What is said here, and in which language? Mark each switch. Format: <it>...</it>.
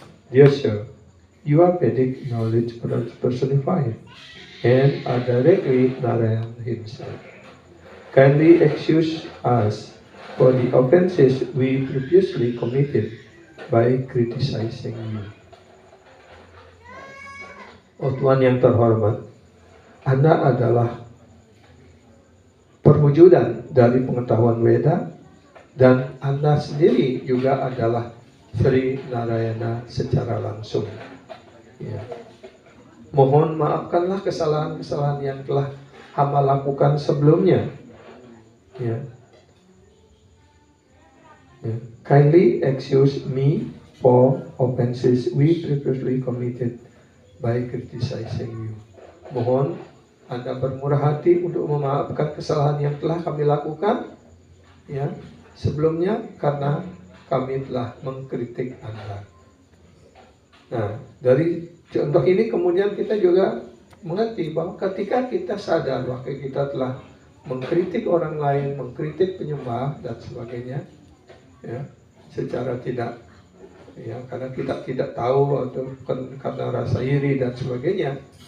<en>Dear sir, you are Vedic knowledge personified and are directly Narayan himself. Kindly excuse us for the offenses we previously committed by criticizing you.</en> <id>Oh Tuhan yang terhormat, Anda adalah perwujudan dari pengetahuan Weda, dan Anda sendiri juga adalah Sri Narayana secara langsung. Mohon maafkanlah kesalahan-kesalahan yang telah hamba lakukan sebelumnya.</id> <en>Kindly excuse me for offenses we previously committed by criticizing you.</en> <id>Mohon Anda bermurah hati untuk memaafkan kesalahan yang telah kami lakukan sebelumnya, karena kami telah mengkritik Anda. Nah, dari contoh ini kemudian kita juga mengerti bahwa ketika kita sadar bahwa kita telah mengkritik orang lain, mengkritik penyembah dan sebagainya, secara tidak, karena kita tidak tahu atau karena rasa iri dan sebagainya,</id>